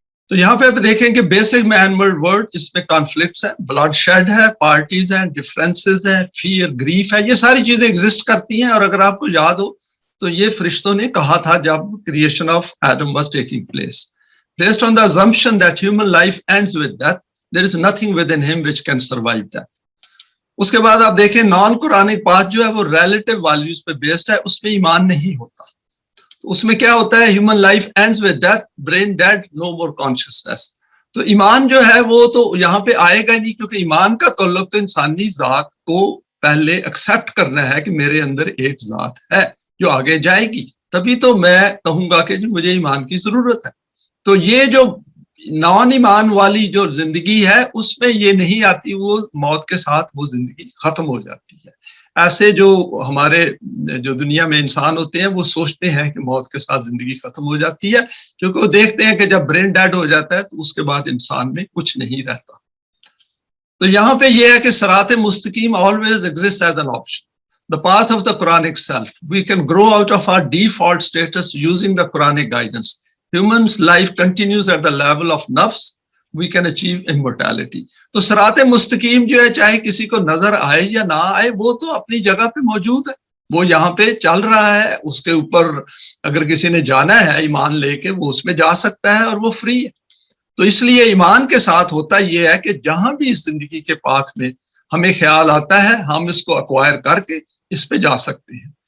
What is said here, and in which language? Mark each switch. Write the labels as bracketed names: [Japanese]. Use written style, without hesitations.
[Urdu] تو یہاں پہ آپ دیکھیں کہ بیسک مین میڈ ورلڈ، اس میں کانفلکٹس ہیں، بلڈ شیڈ ہے، پارٹیز ہیں، ڈفرینسز ہیں، فیئر، گریف ہے، یہ ساری چیزیں ایگزسٹ کرتی ہیں. اور اگر آپ کو یاد ہو تو یہ فرشتوں نے کہا تھا [English] جب creation of Adam was taking place. Based on the assumption that human life ends with death, there is nothing within him which can survive death. [Urdu] اس کے بعد آپ دیکھیں نان قرآنک پاتھ جو ہے وہ ریلیٹو ویلیوز پہ بیسڈ ہے، اس میں ایمان نہیں ہوتا. اس میں کیا ہوتا ہے؟ [English] Human life ends with death, brain dead, no more consciousness. [Urdu] تو ایمان جو ہے وہ تو یہاں پہ آئے گا نہیں، کیونکہ ایمان کا تعلق تو انسانی ذات کو پہلے ایکسیپٹ کرنا ہے کہ میرے اندر ایک ذات ہے جو آگے جائے گی، تبھی تو میں کہوں گا کہ مجھے ایمان کی ضرورت ہے. تو یہ جو نان ایمان والی جو زندگی ہے اس میں یہ نہیں آتی، وہ موت کے ساتھ وہ زندگی ختم ہو جاتی ہے. ایسے جو ہمارے جو دنیا میں انسان ہوتے ہیں وہ سوچتے ہیں کہ موت کے ساتھ زندگی ختم ہو جاتی ہے، کیونکہ وہ دیکھتے ہیں کہ جب برین ڈیڈ ہو جاتا ہے تو اس کے بعد انسان میں کچھ نہیں رہتا. تو یہاں پہ یہ ہے کہ صراط مستقیم [English] always exists as an option. The path of the Quranic self. We can grow out of our default status using the Quranic guidance. Human's life continues at the level of nafs. We can achieve immortality. [Urdu] تو صراط مستقیم جو ہے چاہے کسی کو نظر آئے یا نہ آئے وہ تو اپنی جگہ پہ موجود ہے، وہ یہاں پہ چل رہا ہے. اس کے اوپر اگر کسی نے جانا ہے ایمان لے کے وہ اس میں جا سکتا ہے اور وہ فری ہے. تو اس لیے ایمان کے ساتھ ہوتا یہ ہے کہ جہاں بھی اس زندگی کے پاتھ میں ہمیں خیال آتا ہے ہم اس کو ایکوائر کر کے اس پہ جا سکتے ہیں.